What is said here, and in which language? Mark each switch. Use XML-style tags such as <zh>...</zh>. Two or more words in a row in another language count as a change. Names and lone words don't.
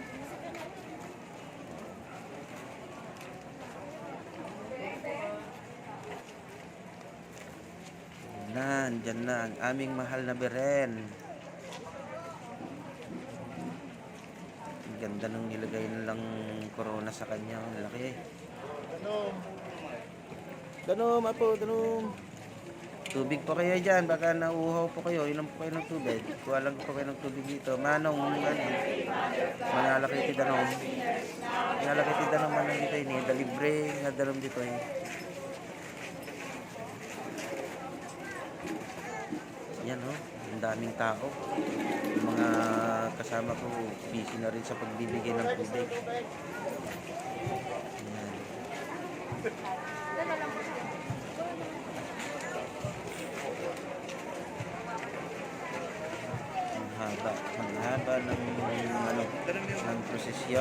<tl>Andyan na ang aming mahal na Beren. Ang ganda nung nilagay nilang corona sa kanya. Ang laki.</tl> <ilo>Danom, apo, danom.</ilo> <tl>Tubig po kayo dyan. Baka nauuhaw po kayo. Inom po kayo ng tubig. Kuha lang po kayo ng tubig dito.</tl> <ilo>Manong, manalaki ti danom. Manalaki ti danom manong dito ini. Dalibre nga danom dito eh. Yan oh.</ilo> <tl>Ang daming tao. Yung mga kasama ko, busy na rin sa pagbibigay ng tubig. Ayan. Ang haba ng ano, ng prosesyon.</tl>